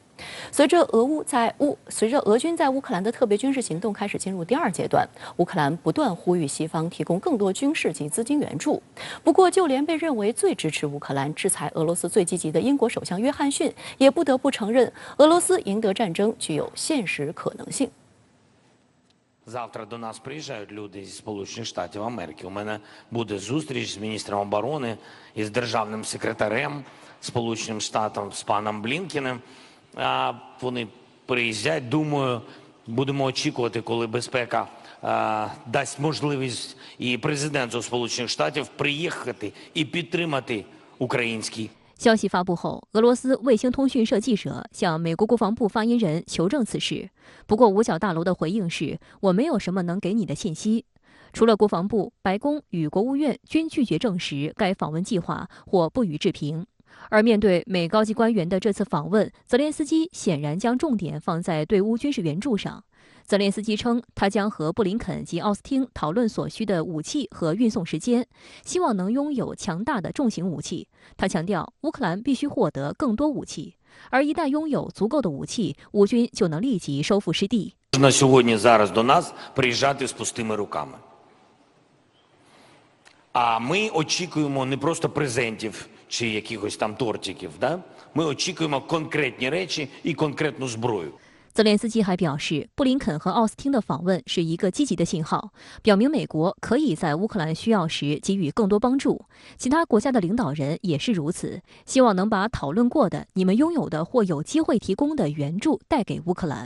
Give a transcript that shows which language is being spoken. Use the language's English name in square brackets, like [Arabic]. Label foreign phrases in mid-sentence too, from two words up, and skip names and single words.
[Chinese] 随着俄军在乌克兰的特别军事行动开始进入第二阶段，乌克兰不断呼吁西方提供更多军事及资金援助。不过，就连被认为最支持乌克兰、制裁俄罗斯最积极的英国首相约翰逊，也不得不承认，俄罗斯赢得战争具有现实可能性。 [Ukrainian] Завтра до нас приїжджають люди зі Сполучених Штатів Америки. У мене буде зустріч з міністром оборони і з державним секретарем Сполученим Штатам, з паном Блінкеним. Вони приїздять, думаю, будемо очікувати, коли безпека дасть можливість і президенту Сполучених Штатів приїхати і підтримати український. [Chinese] 消息发布后，俄罗斯卫星通讯社记者向美国国防部发言人求证此事。不过，五角大楼的回应是：“我没有什么能给你的信息。” 除了国防部、白宫与国务院均拒绝证实该访问计划或不予置评。而面对美高级官员的这次访问，泽连斯基显然将重点放在对乌军事援助上。泽连斯基称，他将和布林肯及奥斯汀讨论所需的武器和运送时间，希望能拥有强大的重型武器。他强调，乌克兰必须获得更多武器，而一旦拥有足够的武器，乌军就能立即收复失地。 [Ukrainian] На сьогодні зараз до нас приїжджати з пустими руками. А ми очікуємо не просто презентів чи якихось там тортиків, да? Ми очікуємо конкретні речі і конкретну зброю. [Chinese] 泽连斯基还表示，布林肯和奥斯汀的访问是一个积极的信号，表明美国可以在乌克兰需要时给予更多帮助。其他国家的领导人也是如此，希望能把讨论过的、你们拥有的或有机会提供的援助带给乌克兰。